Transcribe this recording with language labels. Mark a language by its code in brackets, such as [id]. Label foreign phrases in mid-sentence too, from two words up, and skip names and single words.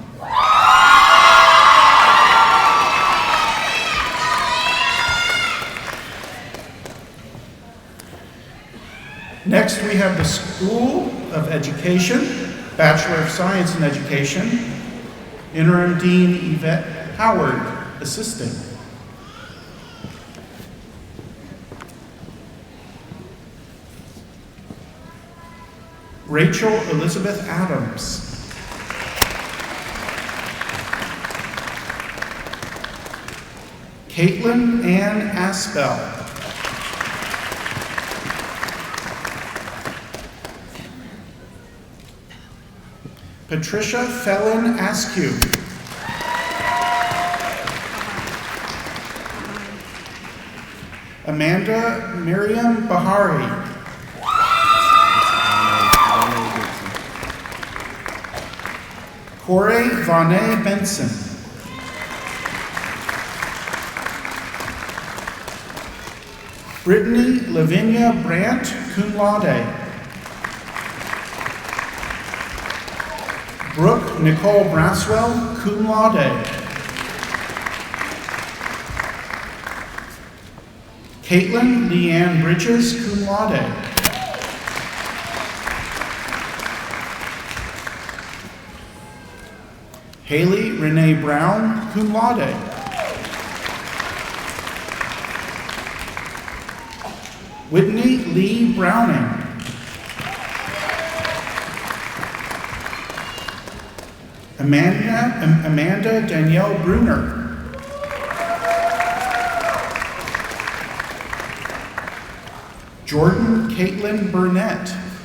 [en] Next, we have the School of Education, Bachelor of Science in Education, Interim Dean Yvette Howard, assisting. Rachel Elizabeth Adams. Caitlin Ann Aspel. Patricia Fellon Askew. Amanda Miriam Bahari. Corey Vonne Benson. Brittany Lavinia Brandt, [la] cum laude. [en] Brooke Nicole Braswell, [la] cum laude. [en] Caitlin Leanne Bridges, [la] cum laude. [en] Haley Renee Brown, [la] cum laude. [en] Whitney Lee Browning. Amanda Danielle Bruner. Jordan Caitlin Burnett.